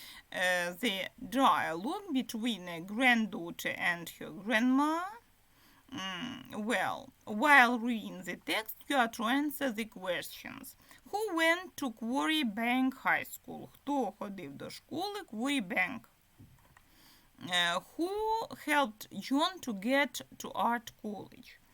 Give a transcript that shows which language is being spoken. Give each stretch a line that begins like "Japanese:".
English: The dialogue between a granddaughter and her grandma. Well, while reading the text, you are to answer the questions. Who went to Quarry Bank High School?
Ukrainian: Хто ходив до школи Quarry Bank?
English: Who helped John to get to art college?